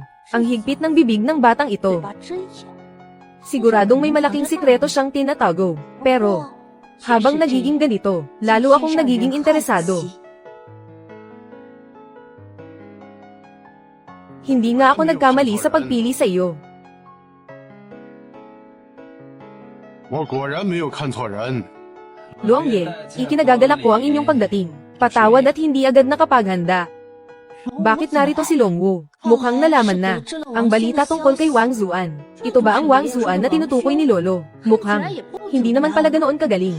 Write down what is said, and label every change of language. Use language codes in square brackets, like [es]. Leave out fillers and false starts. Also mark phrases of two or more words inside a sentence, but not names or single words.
[tl] Ang higpit ng bibig ng batang ito. Siguradong may malaking sikreto siyang tinatago. Pero, habang nagiging ganito, lalo akong nagiging interesado. Hindi nga ako nagkamali sa pagpili sa iyo. [zh] 我果然没有看错人。 [tl] Luangye, ikinagagalak ko ang inyong pagdating. Patawad at hindi agad nakapaghanda. Bakit narito si Longwu? Mukhang nalaman na ang balita tungkol kay Wang Zuan. Ito ba ang Wang Zuan na tinutukoy ni Lolo? Mukhang hindi naman pala ganoon kagaling.